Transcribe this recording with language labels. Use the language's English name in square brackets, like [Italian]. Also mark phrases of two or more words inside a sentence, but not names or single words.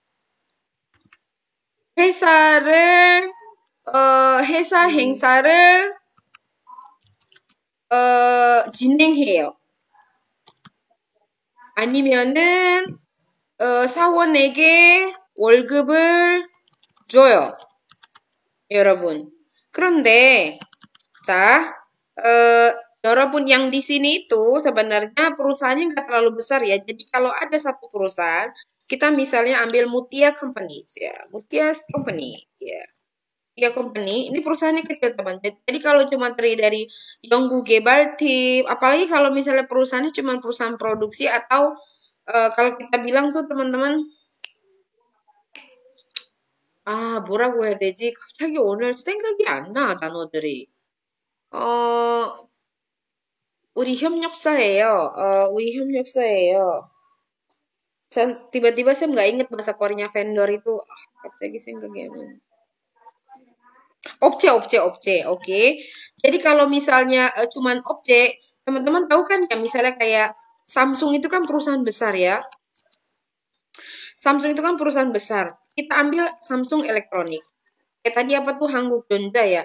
[Korean] 회사 행사를 진행해요. 아니면은 사원에게 월급을 줘요, 여러분. 그런데 자, 여러분 [Indonesian] yang di sini itu sebenarnya perusahaannya nggak terlalu besar ya. Jadi kalau ada satu perusahaan, kita misalnya ambil Mutia Companies ya, Mutia Company ya. Mutia Company, ini perusahaannya kecil teman. Jadi kalau cuma terdiri dari [Korean] 연구 개발 팀, [Indonesian] apalagi kalau misalnya perusahaannya cuma perusahaan produksi atau kalau kita bilang tuh teman-teman, [Korean] 뭐라고 해야 되지? 갑자기 오늘 생각이 안 나, 단어들이. 우리 협력사예요. 우리 협력사예요. [Indonesian] Tiba-tiba saya nggak inget bahasa Koreanya vendor itu. [Korean] 갑자기 생각이 안 나. [Indonesian] Obje, oke. Jadi kalau misalnya cuman obje, teman-teman tahu kan ya, misalnya kayak Samsung itu kan perusahaan besar ya. Samsung itu kan perusahaan besar. Kita ambil Samsung Elektronik. Tadi apa tuh Hanggukjeonja ya.